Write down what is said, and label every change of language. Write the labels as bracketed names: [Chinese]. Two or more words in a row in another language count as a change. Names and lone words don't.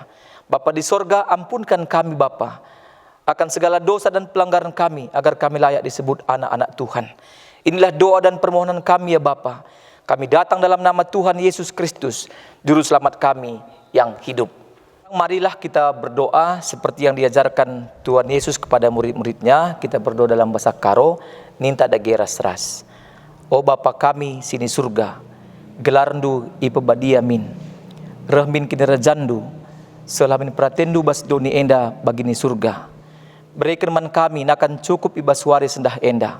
[Indonesian] Bapa di sorga, ampunkan kami Bapa akan segala dosa dan pelanggaran kami, agar kami layak disebut anak-anak Tuhan. Inilah doa dan permohonan kami ya Bapa. Kami datang dalam nama Tuhan Yesus Kristus, Juru Selamat kami yang hidup. Marilah kita berdoa seperti yang diajarkan Tuhan Yesus kepada murid-muridnya. Kita berdoa dalam bahasa Karo, [Batak Karo] ninta dageras ras. O Bapa kami sini surga, gelarndu ipebadia min, rahmin kinerajandu, selamin pratendu bas doni enda bagini surga. Berikan man kami nakan cukup ibaswari sendah enda.